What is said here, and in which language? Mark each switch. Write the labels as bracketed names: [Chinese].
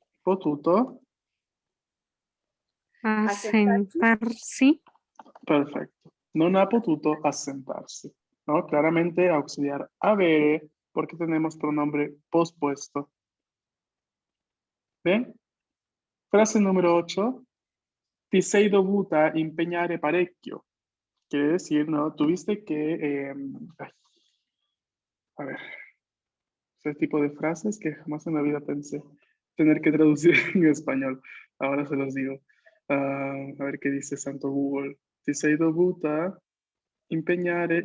[Italian] Potuto, assentarsi. perfecto. Non ha potuto assentarsi, ¿no? [Spanish] Claramente auxiliar avere, porque tenemos pronombre pospuesto. Bien, frase número 8. [Italian] Ti sei dovuta impegnare parecchio. [Spanish] Quiere decir, ¿no? Tuviste que, a ver, ese tipo de frases que jamás en la vida pensé tener que traducir en español. Ahora se los digo. A ver qué dice Santo Google. [Italian] Ti sei dovuta impegnare.